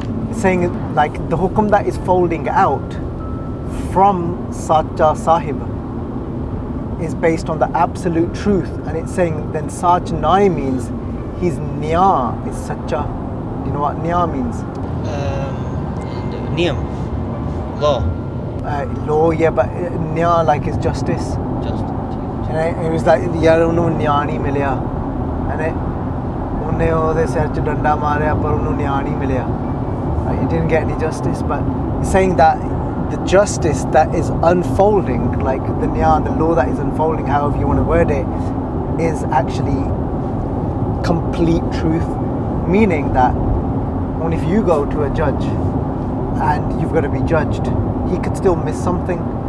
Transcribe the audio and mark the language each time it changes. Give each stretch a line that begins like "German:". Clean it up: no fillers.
English: It's saying like the hukam that is folding out from Sacha Sahib is based on the absolute truth, and it's saying then Sach Nai means his Nya is Sacha. Do you know what Nya means? Niyam, law. Law, yeah, but Nya like is justice. Just. And it was like
Punjabi: yaar ਉਹਨੂੰ ਨਿਆਂ ਨਹੀਂ ਮਿਲਿਆ and ਉਹਨੇ ਉਹਦੇ ਸਿਰ 'ਚ ਡੰਡਾ ਮਾਰਿਆ ਪਰ ਉਹਨੂੰ ਨਿਆਂ ਨਹੀਂ ਮਿਲਿਆ.
English: He didn't get any justice, but he's saying that the justice that is unfolding, like the nya, the law that is unfolding, however you want to word it, is actually complete truth. Meaning that when if you go to a judge and you've got to be judged, he could still miss something.